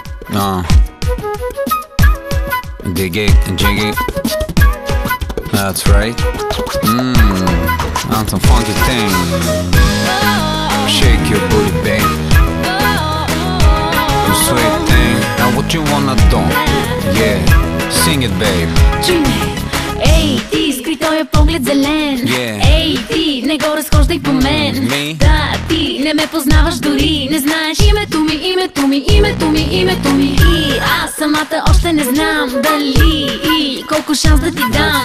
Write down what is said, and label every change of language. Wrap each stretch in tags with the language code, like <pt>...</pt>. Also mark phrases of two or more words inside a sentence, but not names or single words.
<en>Dig it, jig it. That's right. On some funky thing. Shake your booty, babe. You sweet thing. Now what you wanna do? Yeah, sing it, babe.</en> <bg>Ей, ти, скри този поглед зелен. Ей, ти, не го разхождай по мен. Да, ти, не ме познаваш дори. Не знаеш името ми, името ми, името ми, името ми. И аз самата още не знам дали и колко шанс да ти дам.</bg>